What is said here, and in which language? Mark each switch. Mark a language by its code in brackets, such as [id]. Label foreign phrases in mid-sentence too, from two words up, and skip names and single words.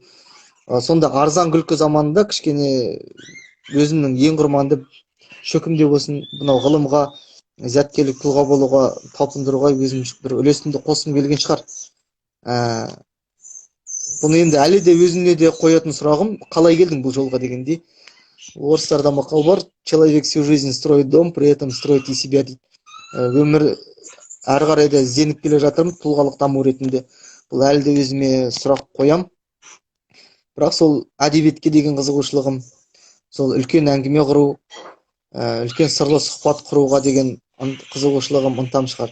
[kk] Сонда арзан күлкі заманында кішкене өзімнің ең құрманды шөкімде болсын, мынау ғылымға, зияткерлік тұлға болуға, талпындыруға өзім бір үлесімді қосқым келген шығар. Бұны енді әлі де өзіне де қоятын сұрағым, қалай келдің бұл жолға дегендей. Орыстарда мақал бар, [ru] человек всю жизнь строит дом, при этом строит и себя дейді. [kk] Өмір әрі қарай да ізденіп келе жатырмын, тұлғалық даму ретінде. Бұл әлі де өзіме сұрақ қоям. Бірақ сол әдебиетке деген қызығушылығым, сол үлкен әңгіме құру, үлкен сырлы сұхбат құруға деген қызығушылығым, ынтам шығар.